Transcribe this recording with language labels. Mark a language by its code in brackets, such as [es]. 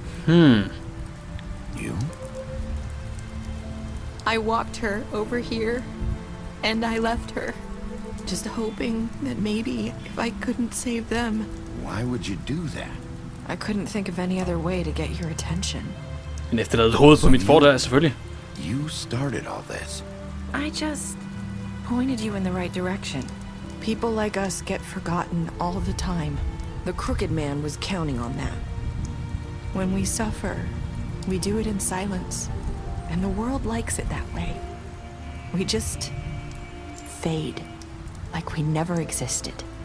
[en] You? I walked her over here, and I left her. Just hoping that maybe if I couldn't save them... Why would you do that? I couldn't think of any other way to get your attention. [da] En efterladet hoved på mit fordør, selvfølgelig. [en] You started all this. I just pointed you in the right direction. People like us get forgotten all the time. The crooked man was counting on that. When we suffer, we do it in silence. And the world likes it that way. We just fade, like we never existed.